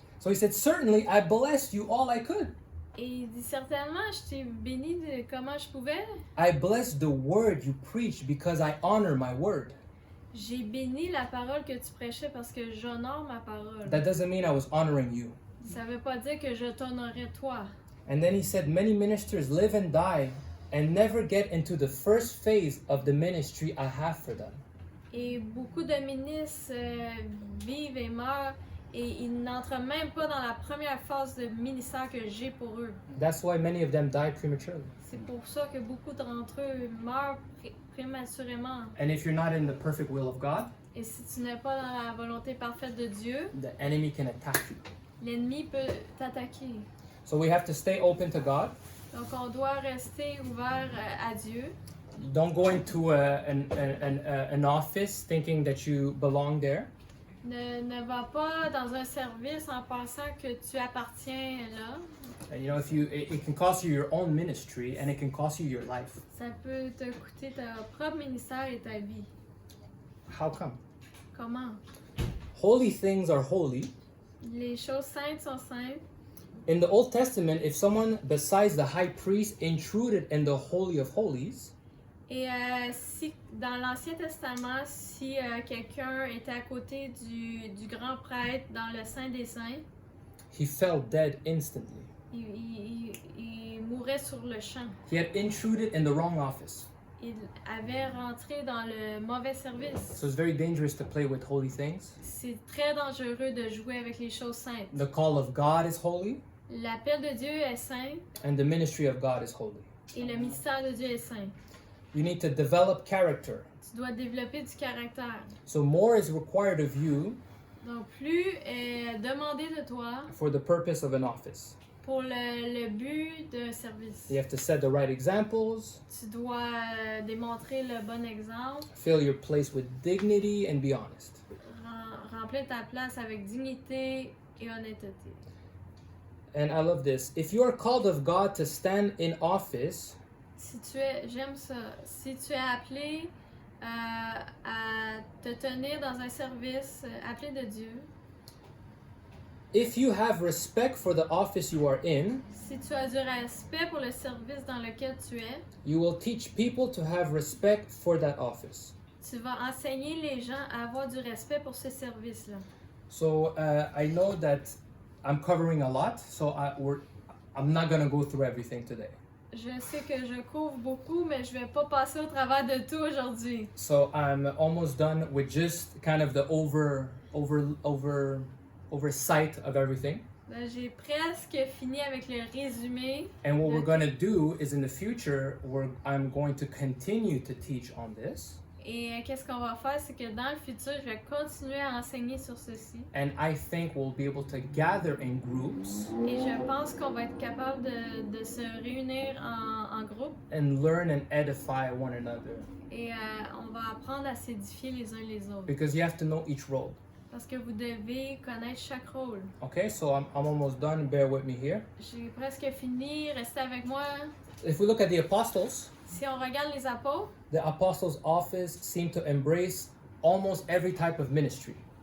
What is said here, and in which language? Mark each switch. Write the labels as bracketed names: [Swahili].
[English] So he said, certainly I blessed you all I could. [French] Et il dit, certainement, je t'ai béni de comment je pouvais. [English] I blessed the word you preach because I honor my word. [French] J'ai béni la parole que tu prêchais parce que j'honore ma parole. [English] That doesn't mean I was honoring you. [French] Ça veut pas dire que je t'honorais toi. [English] And then he said, many ministers live and die and never get into the first phase of the ministry I have for them. [French] Et beaucoup de ministres vivent et meurent et ils n'entrent même pas dans la première phase de ministère que j'ai pour eux. [English] That's why many of them die prematurely. [French] C'est pour ça que beaucoup d'entre eux meurent prématurément. [English] And if you're not in the perfect will of God, [French] Et si tu n'es pas dans la volonté parfaite de Dieu, [English] the enemy can attack you. [French] l'ennemi peut t'attaquer. [English] So we have to stay open to God. [French] Donc on doit rester ouvert à Dieu. [English] Don't go into an office thinking that you belong there. [French] Ne va pas dans un service en pensant que tu appartiens là. [English] And, if it can cost you your own ministry and it can cost you your life. [French] Ça peut te coûter ta propre ministère et ta vie. [English] How come? [French] Comment? [English] Holy things are holy. [French] Les choses saintes sont saintes. [English] In the Old Testament, if someone besides the high priest intruded in the Holy of Holies, [French] Et si dans l'Ancien Testament, si quelqu'un était à côté du grand prêtre dans le Saint des Saints, [English] he fell dead instantly. [French] il mourait sur le champ. [English] He had intruded in the wrong office. [French] Il avait rentré dans le mauvais service. [English] So it's very dangerous to play with holy things. [French] C'est très dangereux de jouer avec les choses saintes. [English] The call of God is holy, [French] L'appel de Dieu est saint [English] and the ministry of God is holy. [French] et le ministère de Dieu est saint. [English] You need to develop character. [French] Tu dois développer du caractère. [English] So more is required of you [French] Donc plus est demandé de toi [English] for the purpose of an office. [French] pour le but d'un service. [English] You have to set the right examples, [French] Tu dois démontrer le bon exemple, [English] fill your place with dignity, and be honest. [French] remplir ta place avec dignité et honnêteté. [English] And I love this. If you are called of God to stand in office, [French] J'aime ça. Si tu es appelé à te tenir dans un service appelé de Dieu, [English] if you have respect for the office you are in, [French] si tu as du respect pour le service dans lequel tu es, [English] you will teach people to have respect for that office. [French] tu vas enseigner les gens à avoir du respect pour ce service-là. [English] So I know that I'm covering a lot, so I'm not going to go through everything today. [French] Je sais que je couvre beaucoup, mais je vais pas passer au travers de tout aujourd'hui. [English] So I'm almost done with just kind of the oversight of everything. [French] J'ai presque fini avec le résumé. [English] And what we're going to do is in the future, I'm going to continue to teach on this. [French] Et qu'est-ce qu'on va faire, c'est que dans le futur, je vais continuer à enseigner sur ceci. [English] And I think we'll be able to gather in groups [French] Et je pense qu'on va être capable de se réunir en groupe [English] and learn and edify one another. [French] et on va apprendre à s'édifier les uns les autres. [English] Because you have to know each role. [French] Parce que vous devez connaître chaque rôle. [English] Okay, so I'm almost done. Bear with me here. [French] J'ai presque fini, restez avec moi. [English] If we look at the apostles, [French] Si on regarde les apôtres, [English] the apostles' office seemed to embrace almost every type of ministry.